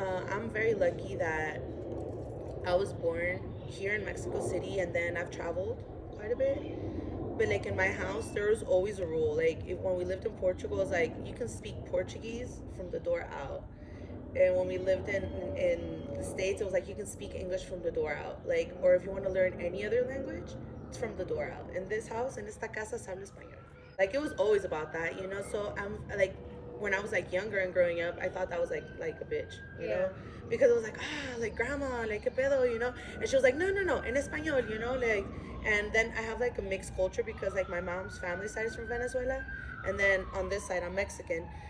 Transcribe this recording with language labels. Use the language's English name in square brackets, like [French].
[English] I'm very lucky that I was born here in Mexico City, and then I've traveled quite a bit. But like in my house, there was always a rule. Like when we lived in Portugal, it's like you can speak Portuguese from the door out. And when we lived in the States, it was like you can speak English from the door out. Like, or if you want to learn any other language, it's from the door out. In this house, [Spanish] en esta casa, se habla español. [English] Like it was always about that. So I'm like, when I was like younger and growing up, I thought that was like a bitch, because it was like, like grandma, like [Spanish] qué pedo, [English] and she was like, [Spanish] no, en español, [English] like. And then I have like a mixed culture because like my mom's family side is from Venezuela, and then on this side I'm Mexican.